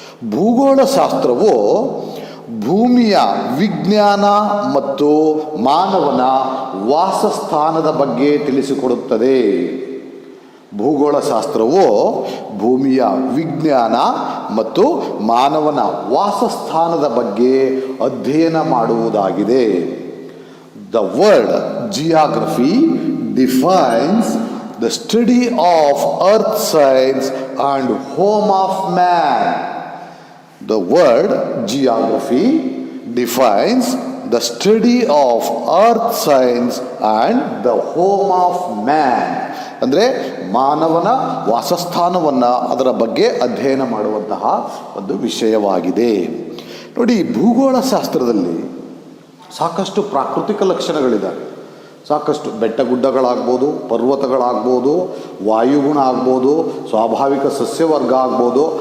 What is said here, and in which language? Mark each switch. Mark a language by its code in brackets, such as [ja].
[kn] ಭೂಗೋಳಶಾಸ್ತ್ರವು ಭೂಮಿಯ ವಿಜ್ಞಾನ ಮತ್ತು ಮಾನವನ ವಾಸಸ್ಥಾನದ ಬಗ್ಗೆ ತಿಳಿಸಿಕೊಡುತ್ತದೆ. ಭೂಗೋಳಶಾಸ್ತ್ರವು ಭೂಮಿಯ ವಿಜ್ಞಾನ ಮತ್ತು ಮಾನವನ ವಾಸಸ್ಥಾನದ ಬಗ್ಗೆ ಅಧ್ಯಯನ ಮಾಡುವುದಾಗಿದೆ. [en] The word geography defines the study of earth science and home of man. The word geography defines the study of earth science and the home of man. [kn] ಅಂದರೆ ಮಾನವನ ವಾಸಸ್ಥಾನವನ್ನು ಅದರ ಬಗ್ಗೆ ಅಧ್ಯಯನ ಮಾಡುವಂತಹ ಒಂದು ವಿಷಯವಾಗಿದೆ. ನೋಡಿ, ಭೂಗೋಳಶಾಸ್ತ್ರದಲ್ಲಿ ಸಾಕಷ್ಟು ಪ್ರಾಕೃತಿಕ ಲಕ್ಷಣಗಳಿದ್ದಾವೆ. ಸಾಕಷ್ಟು ಬೆಟ್ಟಗುಡ್ಡಗಳಾಗ್ಬೋದು, ಪರ್ವತಗಳಾಗ್ಬೋದು, ವಾಯುಗುಣ ಆಗ್ಬೋದು, ಸ್ವಾಭಾವಿಕ ಸಸ್ಯವರ್ಗ ಆಗ್ಬೋದು.